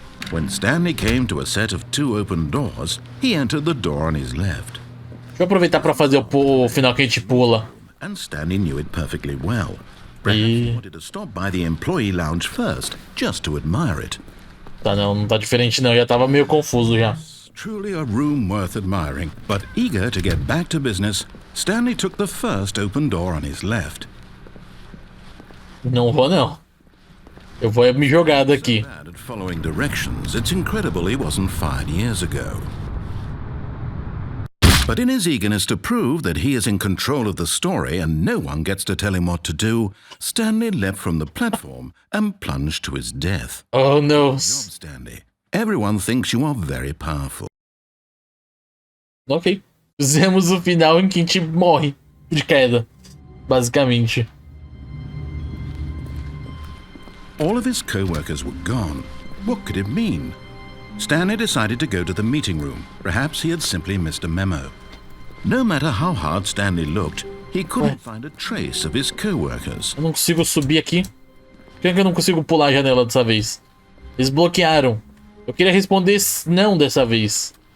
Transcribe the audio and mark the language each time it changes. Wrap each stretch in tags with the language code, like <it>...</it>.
<en>When Stanley came to a set of 2 open doors, he entered the door on his left.</en> <pt>Deixa eu aproveitar pra fazer o final que a gente pula.</pt> <en>And Stanley knew it perfectly well. Perhaps he wanted to stop by the employee lounge first, just to admire it.</en> <pt>Tá, não tá diferente não, já tava meio confuso já.</pt> <en>Truly a room worth admiring, but eager to get back to business, Stanley took the first open door on his left.</en> <pt>Não vou não. Eu vou me jogar daqui.</pt> <en>Bad at following directions, it's incredible he wasn't fired years ago. But in his eagerness to prove that he is in control of the story and no one gets to tell him what to do, Stanley leapt from the platform and plunged to his death. Oh no. Good job, Stanley. Everyone thinks you are very powerful. Ok.</en> <pt>Fizemos o final em que a gente morre de queda, basicamente.</pt> <en>All of his co-workers were gone. What could it mean? Stanley decided to go to the meeting room. Perhaps he had simply missed a memo. No matter how hard Stanley looked, he couldn't find a trace of his co-workers.</en> <pt>Eu não consigo subir aqui. Por que eu não consigo pular a janela dessa vez? Eles bloquearam. Eu queria responder não dessa vez.</pt>